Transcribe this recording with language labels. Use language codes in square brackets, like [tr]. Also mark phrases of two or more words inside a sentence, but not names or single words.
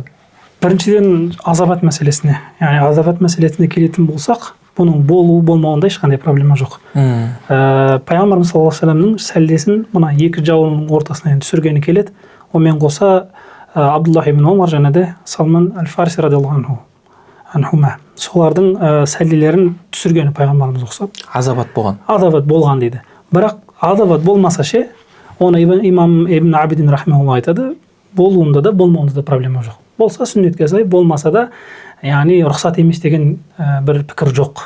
[kk] Біріншіден азабат мәселесіне, яғни азабат мәселесіне келетін болсақ, бұның болуы болмауында ешқандай проблема жоқ. Пайғамбарымыз [ar] صلى الله عليه وسلم [kk] сәлдесін мына екі жауының ортасына түсіргені келеді. Онымен қоса Абдуллах ибн Омар және де Салман әл-Фарси [ar] رضي الله عنه. [kk] анхума. Солардың сәлделерін түсіргені пайғамбарымыз ұқсап. Азабат болған. Азабат болған дейді. Бірақ азабат болмаса ше, оны имам Ибн Абидин рахмеулла айтады, болуында да болмауында да проблема жоқ. Болса сүннетке сай, болмаса да, яғни рұқсат емес деген бір пікір жоқ.